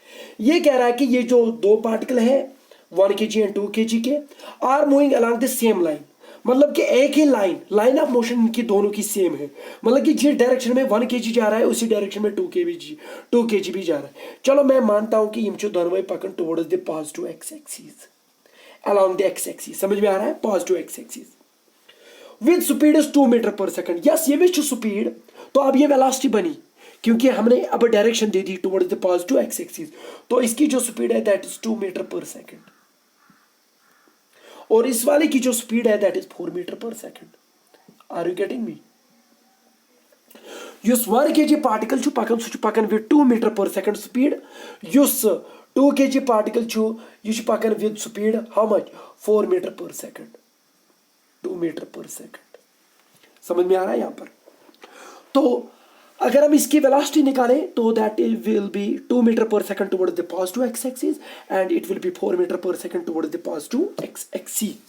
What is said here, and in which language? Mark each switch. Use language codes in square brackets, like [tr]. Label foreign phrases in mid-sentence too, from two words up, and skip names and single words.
[hi] ये कह रहा है कि ये जो 2 पार्टिकल है 1 kg एंड 2 kg के [en] are moving along the same line, [hi] मतलब कि एक ही [en] line of motion [hi] इनकी दोनों की सेम है, मतलब कि जिस डायरेक्शन में 1 kg जा रहा है उसी डायरेक्शन में 2 kg भी जा रहा है। चलो मैं मानता हूं कि [ks] इम दोनों पकन [en] towards the positive x axis along the x axis, [hi] समझ में आ रहा है, [en] positive x axis with speed is 2 meter per second. [hi] यस, ये भी स्पीड, तो अब ये वेलोसिटी बनी क्योंकि हमने अब डायरेक्शन दे दी [en] towards the positive x axis, [hi] तो इसकी जो स्पीड है [en] that is 2 meter per second, [hi] और इस वाले की जो स्पीड है [en] that is 4 meter per second. are you getting me? [ks] युस 1 kg पार्टिकल छु पकन सु पकन [en] with 2 meter per second speed, [ks] युस 2 kg पार्टिकल छु ये छु पकन [en] with speed how much 4 meter per second, 2 meter per second. [hi] समझ में आ रहा है यहाँ पर? तो अगर हम इसकी वेलोसिटी निकालें तो [en] that will be 2 meter per second towards the positive x axis and it will be 4 meter per second towards the positive x axis.